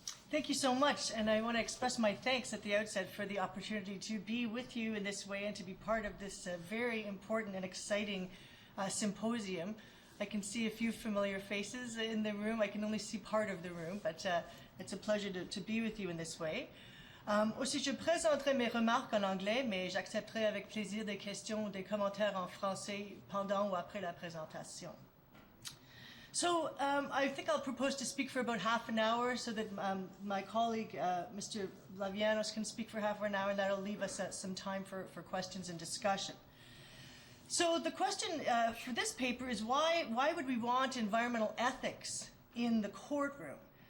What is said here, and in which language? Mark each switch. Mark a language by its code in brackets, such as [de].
[en] Thank you so much, and I want to express my thanks at the outset for the opportunity to be with you in this way and to be part of this very important and exciting symposium. I can see a few familiar faces in the room. I can only see part of the room, but it's a pleasure to be with you in this way. [fr] Aussi, je présenterai mes remarques en anglais, mais j'accepterai avec plaisir des questions ou des commentaires en français pendant ou après la présentation. [en] So I think I'll propose to speak for about half an hour so that my colleague, Mr. Lavianos, can speak for half an hour, and that'll leave us some time for questions and discussion. So the question for this paper is why would we want environmental ethics in the courtroom?